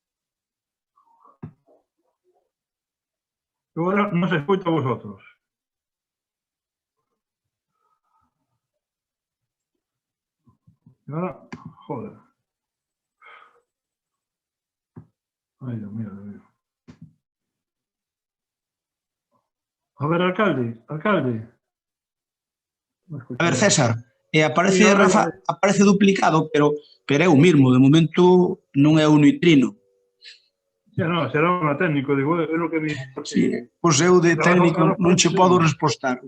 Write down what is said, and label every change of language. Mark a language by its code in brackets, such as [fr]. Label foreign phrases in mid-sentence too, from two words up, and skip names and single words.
[es] Luego ahora no se escucha a vosotros. Y ahora, joder. Ay, Dios mío, Dios mío. A ver, alcalde. [gl] A ver, César, aparece Rafa, aparece duplicado, pero é o mismo, de momento non é un nitrino. [es] Ya no, será un técnico, digo, [gl] é o que me... Sí, pois eu de técnico non che podo respostar.